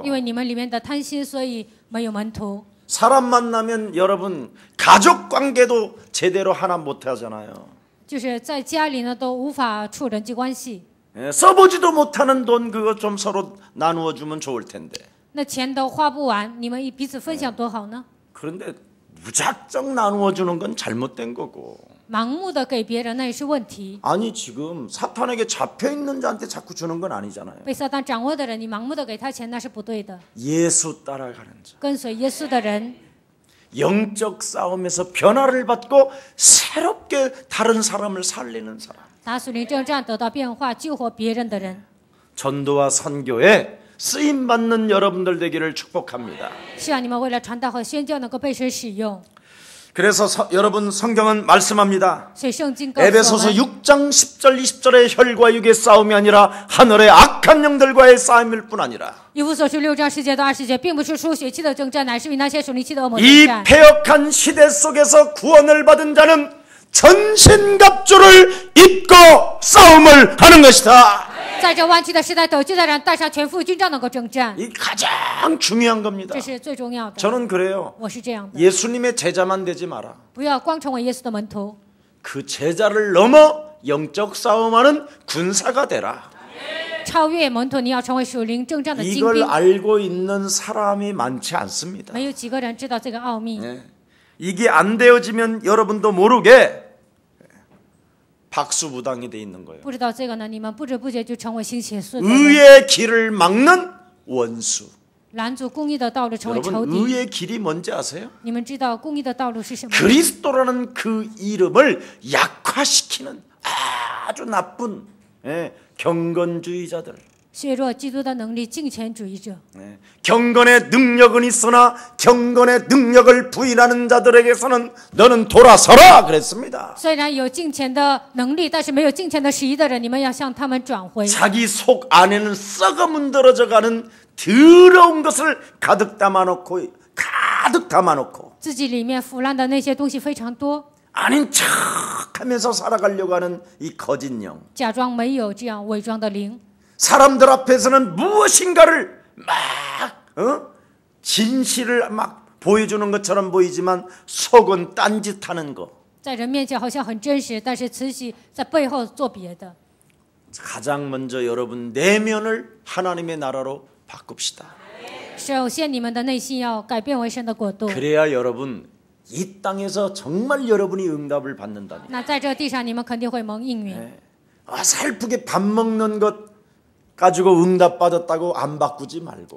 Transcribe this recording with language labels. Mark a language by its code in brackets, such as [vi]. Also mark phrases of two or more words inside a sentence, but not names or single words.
[zh] 因为你们里面的贪心，所以没有门徒。 [ko] 사람 만나면 여러분 가족 관계도 제대로 하나 못 하잖아요. [zh] 就是在家里呢，都无法处人际关系。 [ko] 써보지도 못하는 돈 그거 좀 서로 나누어 주면 좋을 텐데. [zh] 那钱都花不完，你们彼此分享多好呢？ [ko] 그런데 무작정 나누어 주는 건 잘못된 거고. [zh] 盲目的给别人，那也是问题。 [ko] 아니 지금 사탄에게 잡혀 있는 자한테 자꾸 주는 건 아니잖아요. [zh] 被撒旦掌握的人，你盲目的给他钱，那是不对的。 [ko] 예수 따라가는 자. [zh] 跟随耶稣的人， [ko] 영적 싸움에서 변화를 받고 새롭게 다른 사람을 살리는 사람. [zh] 打属灵征战得到变化，救活别人的人。 [ko] 전도와 선교에 쓰임 받는 여러분들 되기를 축복합니다. [zh] 希望你们为了传道和宣教能够被神使用。 [ko] 그래서 여러분 성경은 말씀합니다. [zh] 所以圣经告诉我 에베소서 们， [ko] 6장 10절 20절의 혈과 육의 싸움이 아니라 하늘의 악한 영들과의 싸움일 뿐 아니라 [zh] 以弗所书6章10节到20节，并不是属血气的征战，乃是与那些属灵气的恶魔征 [ko] 이 [zh] 战。 [ko] 패역한 시대 속에서 구원을 받은 자는 전신갑주를 입고 싸움을 하는 것이다. [zh] 在这弯曲的时代，得救的人带上全副军装能够征战， [ko] 이 가장 중요한 겁니다. [zh] 这是最重要的。 [ko] 저는 그래요. [zh] 我是这样的， [ko] 예수님의 제자만 되지 마라. [zh] 不要光成为耶稣的门徒， [ko] 그 제자를 넘어 영적 싸움하는 군사가 되라. [zh] 超越门徒，你要成为属灵征战的精 [ko] 이걸 [zh] 兵。 [ko] 알고 있는 사람이 많지 않습니다. [zh] 没有几个人知道这个奥秘。 [ko] 이게 안 되어지면 여러분도 모르게 박수무당이 돼 있는 거예요. [zh] 不知道这个呢，你们不知不觉就成为行邪术的人， [ko] 의의 길을 막는 원수. [zh] 拦阻公义的道路，成为仇 [ko] 여러분 [zh] 敌。 [ko] 의의 길이 뭔지 아세요? [zh] 你们知道公义的道路是什么？ [ko] 그리스도라는 그 이름을 약화시키는 아주 나쁜 경건주의자들. [zh] 削弱基督的能力，敬虔主义者。 [ko] 경건의 능력은 있으나 경건의 능력을 부인하는 자들에게서는 너는 돌아서라 그랬습니다. [zh] 虽然有敬虔的能力，但是没有敬虔的实意的人，你们要向他们转回。 [ko] 자기 속 안에는 썩어 문드러져가는 더러운 것을 가득 담아놓고 [zh] 自己里面腐烂的那些东西非常多， [ko] 아닌 척하면서 살아가려고 하는 이 거짓 영. [zh] 假装没有这样伪装的灵。 [ko] 사람들 앞에서는 무엇인가를 막 진실을 막 보여주는 것처럼 보이지만 속은 딴짓하는 거. [zh] 在人面前好像很真实，但是慈禧在背后做别的。 [ko] 가장 먼저 여러분 내면을 하나님의 나라로 바꿉시다. [zh] 首先，你们的内心要改变为神的国度。 [ko] 그래야 여러분 이 땅에서 정말 여러분이 응답을 받는다니. [zh] 那在这地上，你们肯定会蒙应允。 [ko] 살프게 밥 먹는 것 가지고 응답 받았다고 안 바꾸지 말고.